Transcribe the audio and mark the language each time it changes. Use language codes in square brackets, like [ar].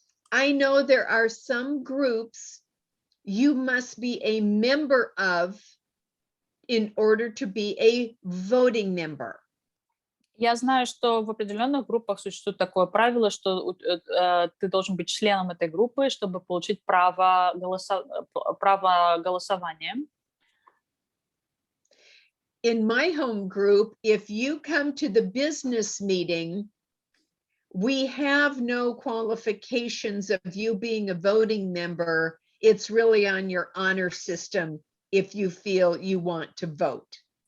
[en] I know there are some groups you must be a member of in order to be a voting member. [ru] Я знаю, что в определенных группах существует такое правило, что ты должен быть членом этой группы, чтобы получить право голосования. [en] In my home group, if you come to the business meeting, we have no qualifications of you being a voting member. It's really on your honor system if you feel you want to vote.